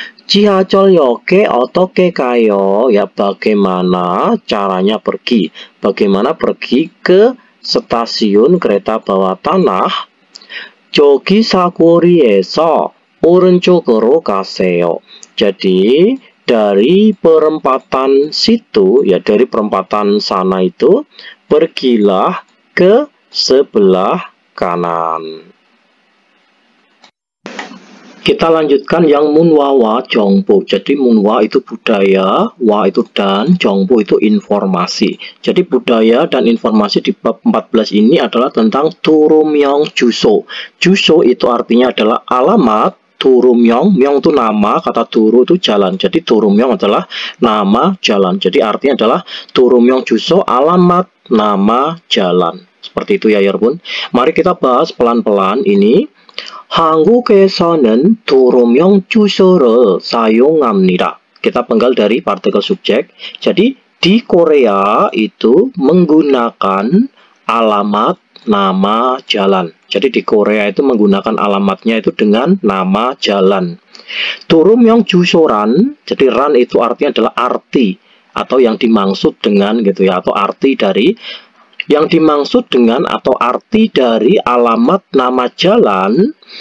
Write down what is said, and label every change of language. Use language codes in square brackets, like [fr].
[ko] 지하철역에 어떻게 가요? [id] Ya, bagaimana caranya pergi? Bagaimana pergi ke stasiun kereta bawah tanah? [ko] 저기 사거리에서 오른쪽으로 가세요. [id] Jadi dari perempatan situ ya, dari perempatan sana itu pergilah ke sebelah kanan. Kita lanjutkan yang munwa wa jongpo. Jadi munwa itu budaya, wa itu dan, jongpo itu informasi. Jadi budaya dan informasi di bab 14 ini adalah tentang turumyong juso. Juso itu artinya adalah alamat. Turumyong, myong itu nama, kata turu itu jalan. Jadi turumyong adalah nama jalan. Jadi artinya adalah turumyong juso, alamat nama jalan. Seperti itu ya, 여러분. Mari kita bahas pelan-pelan ini. [ko] 한국에서는 도로명 주소를 사용합니다. [id] Kita penggal dari partikel subjek. Jadi di Korea itu menggunakan alamat nama jalan. Jadi di Korea itu menggunakan alamatnya itu dengan nama jalan. [ko] 도로명 주소란, [id] jadi ran itu artinya adalah arti atau yang dimaksud dengan gitu ya, atau arti dari yang dimaksud dengan atau arti dari alamat nama jalan.